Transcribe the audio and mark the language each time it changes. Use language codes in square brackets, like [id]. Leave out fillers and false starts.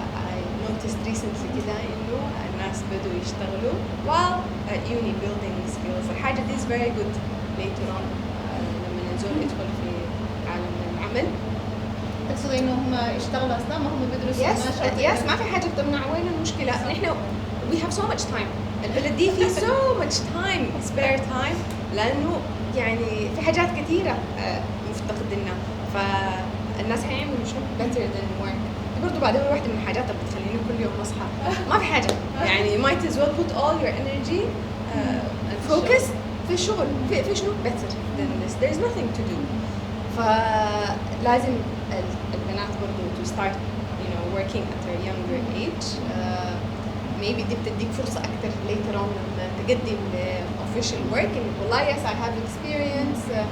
[en] I noticed recently [ar] كده إنه الناس بدوا يشتغلوا [en] while at uni building skills. [ar] الحاجة دي [en] is very good later on [ar] لما الزول يدخل في عالم العمل. تقصدي إنه هم يشتغلوا أثناء ما هم بيدرسوا؟ yes ما في حاجة بتمنع. وين المشكلة؟ نحن [en] we have so much time. [ar] البلد دي فيه [en] so much time spare time [ar] لأنه يعني في حاجات كثيرة مفتقدينها. فالناس هيعملوا شو better than work. دي برضو بعدين واحدة من الحاجات اللي بتخليني كل يوم أصحى ما في حاجة يعني [en] might as well put all your energy and focus [ar] في الشغل في شنو better than this. [en] There is nothing to do. [ar] فلازم البنات برضو [en] to start you know working at a younger age. [ar] maybe دي بتديك فرصة أكتر later on لما تقدم official work إنه والله [en] yes I have experience.